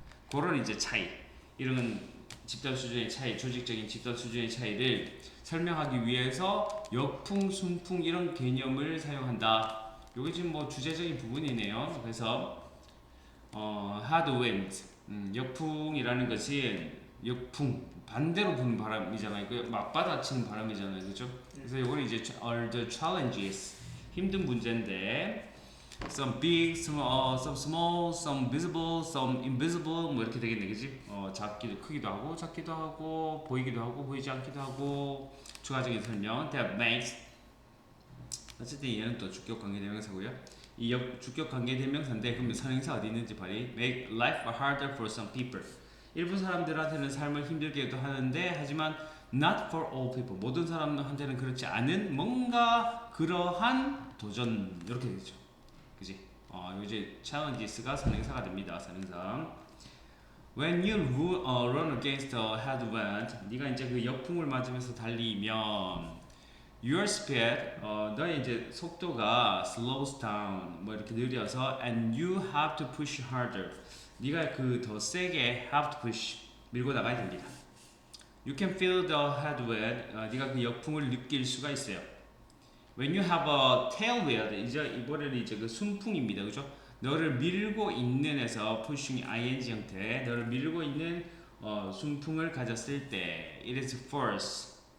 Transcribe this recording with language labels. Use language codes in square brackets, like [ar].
[ko] 그런 이제 차이 이런 집단 수준의 차이 조직적인 집단 수준의 차이를 설명하기 위해서 역풍, 순풍 이런 개념을 사용한다. 요게 지금 뭐 주제적인 부분이네요. 그래서 hard wind, 역풍이라는 것이 역풍 반대로 부는 바람이잖아요. 그 맞받아치는 바람이잖아요, 그렇죠? 그래서 요거는 이제 [en] are the challenges [ko] 힘든 문제인데 [en] some big, some small, some visible, some invisible [ko] 뭐 이렇게 되겠네, 그지? 작기도 크기도 하고 작기도 하고 보이기도 하고 보이지 않기도 하고 추가적인 설명 [en] that makes [ko] 어쨌든 얘는 또 주격 관계 대명사고요. 이 주격 관계 대명사인데 그럼 선행사 어디 있는지 봐리. [en] Make life harder for some people. [ko] 일부 사람들한테는 삶을 힘들게도 하는데 하지만 [en] not for all people. [ko] 모든 사람한테는 그렇지 않은 뭔가 그러한 도전 이렇게 되죠. 그지? 이제 challenges가 선행사가 됩니다. 선행사. [en] When you run against a headwind, [ko] 네가 이제 그 역풍을 맞으면서 달리면 [en] your speed, [ko] 너의 이제 속도가 [en] slows down, [ko] 뭐 이렇게 느려서 [en] and you have to push harder. [ko] 네가 그 더 세게 [en] have to push [ko] 밀고 나가야 됩니다. [en] You can feel the headwind, [ko] 네가 그 역풍을 느낄 수가 있어요. [en] When you have a tailwind, [ko] 이제 이번에는 이제 그 순풍입니다, 그죠? 너를 밀고 있는에서 pushing ing 형태, 너를 밀고 있는 순풍을 가졌을 때, [en] it is force.